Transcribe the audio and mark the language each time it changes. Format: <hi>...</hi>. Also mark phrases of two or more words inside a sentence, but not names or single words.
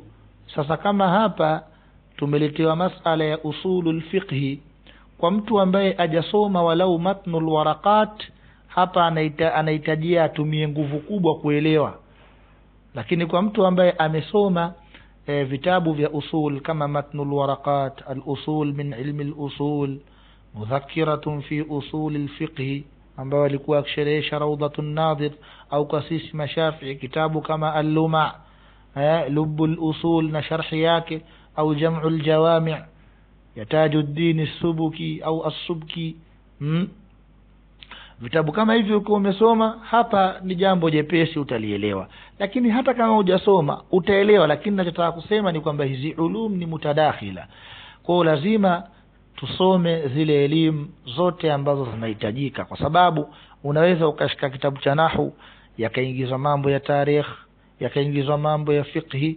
<sw>Sasa kama hapa tumeletewa masala ya</sw> <ar>أصول الفقه,</ar> <sw>kwa mtu ambaye hajasoma walau matnul waraqat, hapa anahitajia atumie nguvu kubwa kuelewa. Lakini kwa mtu ambaye amesoma vitabu vya usul kama matnul waraqat, al-usul min ilmi al-usul, mudhakiratun fi usul al-fiqh, ambayo alikuwa akisherehesha Rawdatun Nadhir, au kasisi Mashafi'i kitabu kama al-Luma', Lubbul Usul na sharhi yake, au Jam'ul Jawami' ya Tajuddin as-Subki au as-Subki. Vitabu kama hivi uko umesoma, hapa ni jambo jepesi, utalielewa. Lakini hata kama hujasoma utaelewa. Lakini ninachotaka kusema ni kwamba hizi ulum ni mutadakhila. Kwa hiyo lazima tusome zile elimu zote ambazo zinahitajika, kwa sababu unaweza ukashika kitabu cha nahwu yakaingizwa mambo ya tarikh, yakaingizwa mambo ya fiqhi.</sw>